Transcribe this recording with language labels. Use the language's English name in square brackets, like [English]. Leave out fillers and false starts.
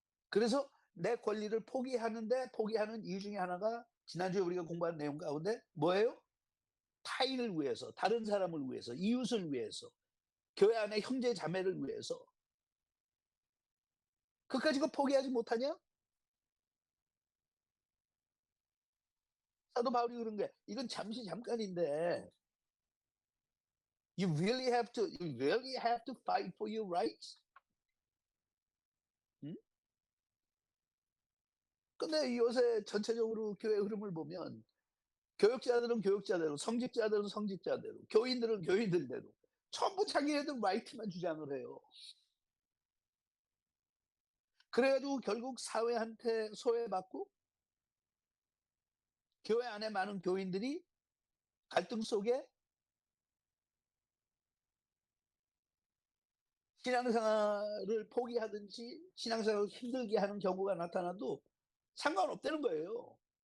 [Korean] 그래서 내 권리를 포기하는데, 포기하는 이유 중에 하나가 지난주에 우리가 공부한 내용 가운데 뭐예요? 타인을 위해서, 다른 사람을 위해서, 이웃을 위해서, 교회 안에 형제 자매를 위해서. 그까짓 거 포기하지 못하냐? 사도 바울이 그런 게, 이건 잠시 잠깐인데 [English] you really have to fight for your rights. 음? [Korean] 근데 요새 전체적으로 교회 흐름을 보면 교역자들은 교역자대로, 성직자들은 성직자대로, 교인들은 교인들대로 전부 자기네들 라이트만 주장을 해요. 그래 가지고 결국 사회한테 소외받고 교회 안에 많은 교인들이 갈등 속에 신앙생활을 포기하든지 신앙생활을 힘들게 하는 경우가 나타나도 상관없다는 거예요.